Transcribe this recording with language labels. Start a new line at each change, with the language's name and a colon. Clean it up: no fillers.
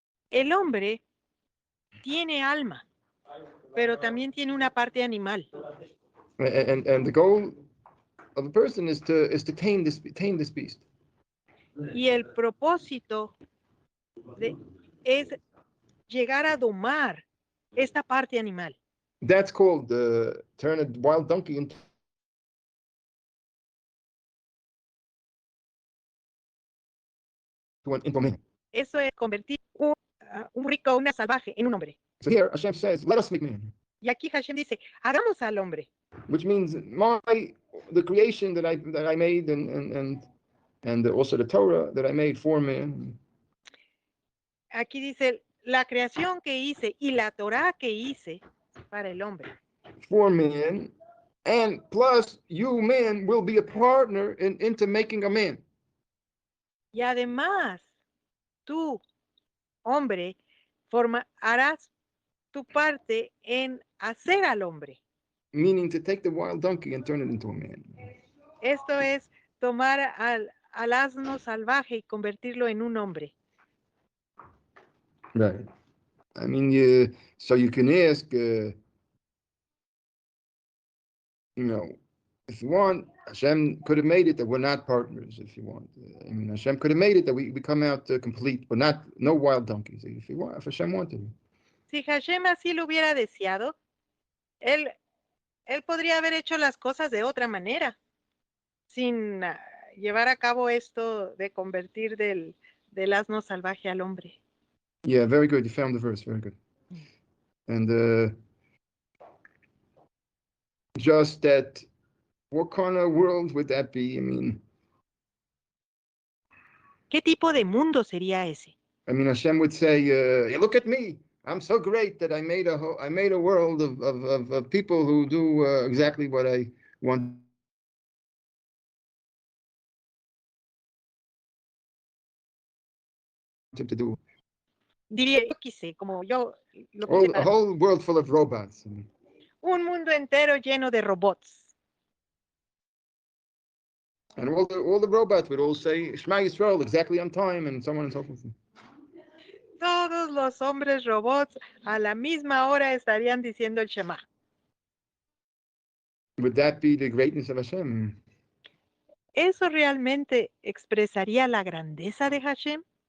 Spanish: El hombre tiene alma, pero también tiene una parte animal.
English: And the goal of a person is to tame this beast.
Spanish: Y el propósito es llegar a domar esta parte animal.
English: That's called turn a wild donkey into a man.
Spanish: Eso es convertir un rico, una salvaje, en un hombre.
English: So here Hashem says, "Let us make man."
Spanish: Y aquí Hashem dice, hagamos al hombre.
English: Which means the creation that I made and also the Torah that I made for man.
Spanish: Aquí dice, la creación que hice y la Torah que hice para el hombre.
English: For man, and plus you, man, will be a partner into making a man.
Spanish: Y además, tú, hombre, harás tu parte en hacer al hombre.
English: Meaning to take the wild donkey and turn it into a man.
Spanish: Esto es tomar al asno salvaje y convertirlo en un hombre.
English: Right. I mean, so you can ask, if you want, Hashem could have made it that we're not partners. If you want, Hashem could have made it that we come out complete, but no wild donkeys. If Hashem wanted.
Spanish: Si Hashem así lo hubiera deseado, él podría haber hecho las cosas de otra manera, sin llevar a cabo esto de convertir del asno salvaje al hombre.
English: Yeah, very good. You found the verse. Very good. And just that, what kind of world would that be?
Spanish: ¿Qué tipo de mundo sería ese?
English: Hashem would say, hey, look at me. I'm so great that I made a world of people who do exactly what I want him to do.
Spanish: Diría, yo quise, como yo lo quise.
English: A whole world full of robots.
Spanish: Un mundo entero lleno de robots.
English: And all the robots would all say, Shema Yisrael, exactly on time, and so on and so forth.
Spanish: Todos los hombres robots a la misma hora estarían diciendo el Shema.
English: Would that be the greatness of Hashem?
Spanish: ¿Eso realmente expresaría la grandeza de Hashem?